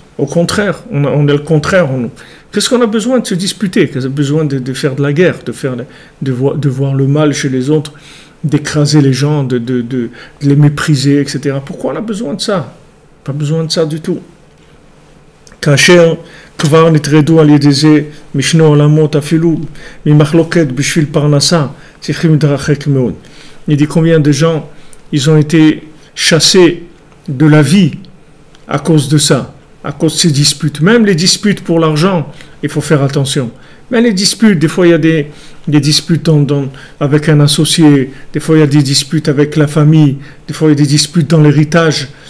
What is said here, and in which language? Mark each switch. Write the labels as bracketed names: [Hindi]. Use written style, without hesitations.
[French] Au contraire, on est le contraire en nous. Qu'est-ce qu'on a besoin de se disputer? Qu'est-ce qu'on a besoin de faire de la guerre, de voir le mal chez les autres, d'écraser les gens, de les mépriser, etc. Pourquoi on a besoin de ça? Pas besoin de ça du tout. [Hebrew] Kacher כבר נטרדו על ידי זה משני עולמות אפילו ממחלוקת בשביל פרנסה צריכים להתרחק מאוד. [French] Il dit combien de gens ils ont été chassés de la vie à cause de ça, à cause de ces disputes. Même les disputes pour l'argent, il faut faire attention. Mais les disputes, des fois il y a des disputes avec un associé, des fois il y a des disputes avec la famille, des fois il y a des disputes dans l'héritage.